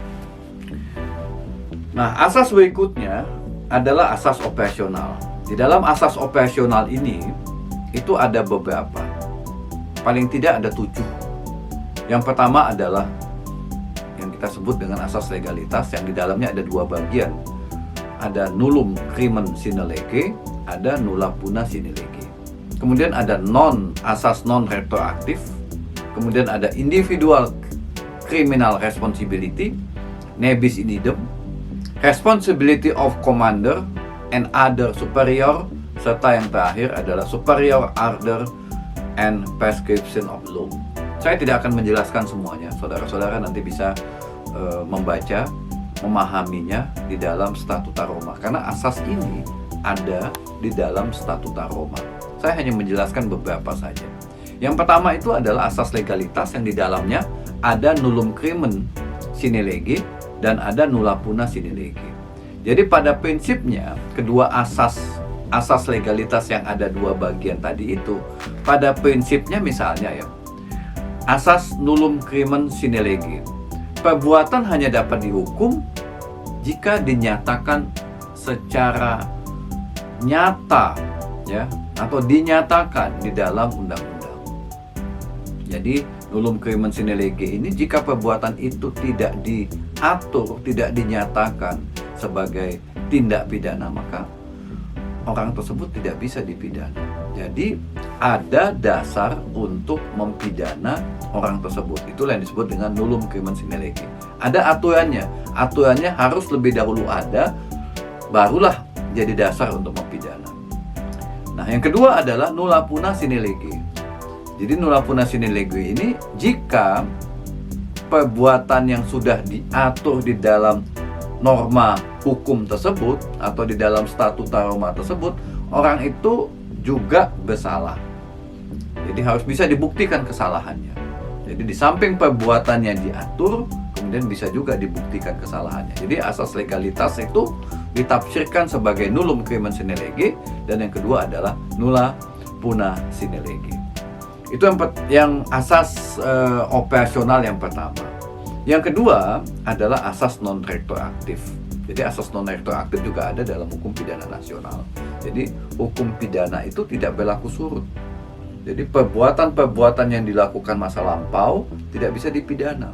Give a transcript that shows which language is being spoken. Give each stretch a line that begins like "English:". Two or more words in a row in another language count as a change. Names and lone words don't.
Indonesian: Nah, asas berikutnya adalah asas operasional. Di dalam asas operasional ini itu ada beberapa. Paling tidak ada 7. Yang pertama adalah yang kita sebut dengan asas legalitas, yang di dalamnya ada 2 bagian.
Latin: Ada nullum crimen sine lege, ada nulla puna sine lege.
Indonesian: Kemudian ada asas non retroaktif.
English: Kemudian ada individual criminal responsibility,
Latin: nebis in idem,
English: responsibility of commander and other superior,
Indonesian: serta yang terakhir adalah
English: superior order and prescription of law.
Indonesian: Saya tidak akan menjelaskan semuanya, saudara-saudara nanti bisa membaca, memahaminya di dalam Statuta Roma, karena asas ini ada di dalam Statuta Roma. Saya hanya menjelaskan beberapa saja. Yang pertama itu adalah asas legalitas, yang di dalamnya ada
Latin: nullum crimen sine lege
Indonesian: dan ada
Latin: nulla puna sine lege.
Indonesian: Jadi pada prinsipnya kedua asas legalitas yang ada 2 bagian tadi itu, pada prinsipnya misalnya ya, asas
Latin: nullum crimen sine lege,
Indonesian: perbuatan hanya dapat dihukum jika dinyatakan secara nyata ya, atau dinyatakan di dalam undang-undang. Jadi
Latin: nullum crimen sine lege
Indonesian: ini jika perbuatan itu tidak diatur, tidak dinyatakan sebagai tindak pidana, maka orang tersebut tidak bisa dipidana. Jadi ada dasar untuk mempidana orang tersebut. Itulah yang disebut dengan
Latin: nullum crimen sine lege.
Indonesian: Ada aturannya. Aturannya harus lebih dahulu ada, barulah jadi dasar untuk mempidana. Nah, yang kedua adalah
Latin: nulla puna sine lege.
Indonesian: Jadi
Latin: nulla puna sine lege
Indonesian: ini jika perbuatan yang sudah diatur di dalam norma hukum tersebut atau di dalam Statuta Roma tersebut, orang itu juga bersalah. Jadi harus bisa dibuktikan kesalahannya. Jadi di samping perbuatannya diatur, kemudian bisa juga dibuktikan kesalahannya. Jadi asas legalitas itu ditafsirkan sebagai
Latin: nullum crimen sine lege,
Indonesian: dan yang kedua adalah
Latin: nulla puna sine lege.
Indonesian: Itu yang asas operasional yang pertama. Yang kedua adalah asas non retroaktif. Jadi asas non retroaktif juga ada dalam hukum pidana nasional. Jadi hukum pidana itu tidak berlaku surut. Jadi perbuatan-perbuatan yang dilakukan masa lampau tidak bisa dipidana.